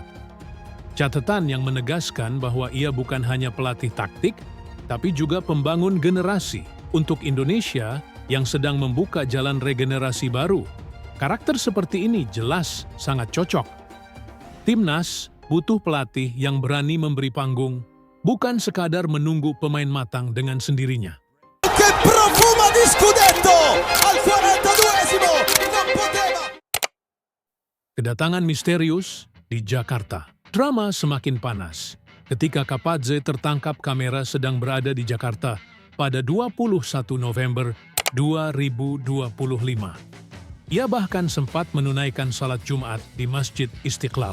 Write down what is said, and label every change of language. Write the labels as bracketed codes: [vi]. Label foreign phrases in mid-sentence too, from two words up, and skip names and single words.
[id] Catatan yang menegaskan bahwa ia bukan hanya pelatih taktik, tapi juga pembangun generasi untuk Indonesia yang sedang membuka jalan regenerasi baru. Karakter seperti ini jelas sangat cocok. Timnas butuh pelatih yang berani memberi panggung, bukan sekadar menunggu pemain matang dengan sendirinya. [it] Che profuma di scudetto al 42esimo, non poteva. [id] Kedatangan misterius di Jakarta. Drama semakin panas. ketika Kapadze tertangkap kamera sedang berada di Jakarta pada 21 November 2025. Ia bahkan sempat menunaikan salat Jumat di Masjid Istiqlal.